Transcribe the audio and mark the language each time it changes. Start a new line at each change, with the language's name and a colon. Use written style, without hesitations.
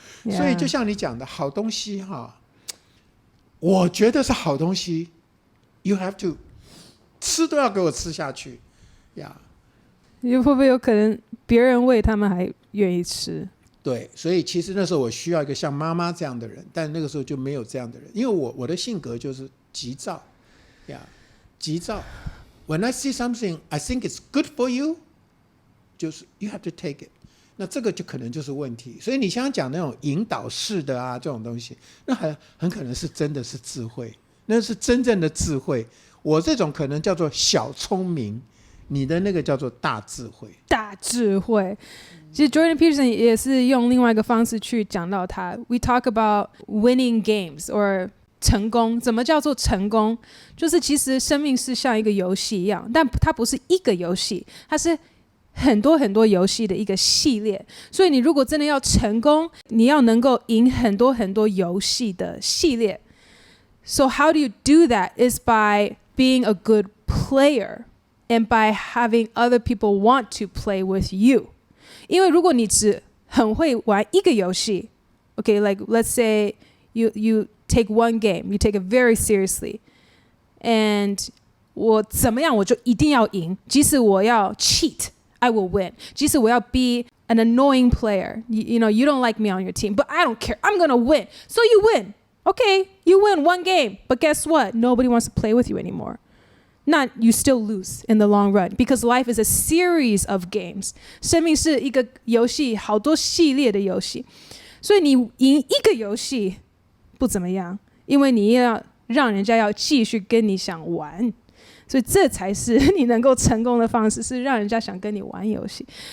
Chinese: 所以就像你讲的，好东西哈。我觉得是好东西 ，
English: You have to
Chinese: 吃都要给我吃下去呀。会不会有可能别人喂他们还愿意吃？对，所以其实那时候我需要一个像妈妈这样的人，但那个时候就没有这样的人，因为我的性格就是急躁呀，急躁。
English: When I see something I think it's good for you，
Chinese: 就是
English: you have to take it。
Chinese: 那这个就可能就是问题，所以你想讲那种引导式的啊，这种东西，那很可能是真的是智慧，那是真正的智慧。我这种可能叫做小聪明，你的那个叫做大智慧。大智慧，其实 Jordan Peterson 也是用另外一个方式去讲到他。
English: We talk about winning games or
Chinese: 成功，怎么叫做成功？就是其实生命是像一个游戏一样，但它不是一个游戏，它是很多很多游戏的一个系列，所以你如果真的要成功，你要能够赢很多很多游戏的系列。
English: So how do you do that? Is by being a good player and by having other people want to play with you.
Chinese: 因为如果你只很会玩一个游戏
English: okay, like let's say you take one game, you take it very seriously, and
Chinese: 我怎么样我就一定要赢，即使我要
English: cheat,I will win.
Chinese: 即使我要
English: be an annoying player, you know, you don't like me on your team, but I don't care. I'm going to win. So you win. Okay, you win one game. But guess what? Nobody wants to play with you anymore. Not you still lose in the long run because life is a series of games.
Chinese: 生命是一个游戏，好多系列的游戏。所以你赢一个游戏不怎么样，因为你要让人家要继续跟你想玩。所以这才是你能够成功的方式，是让人家想跟你玩游戏。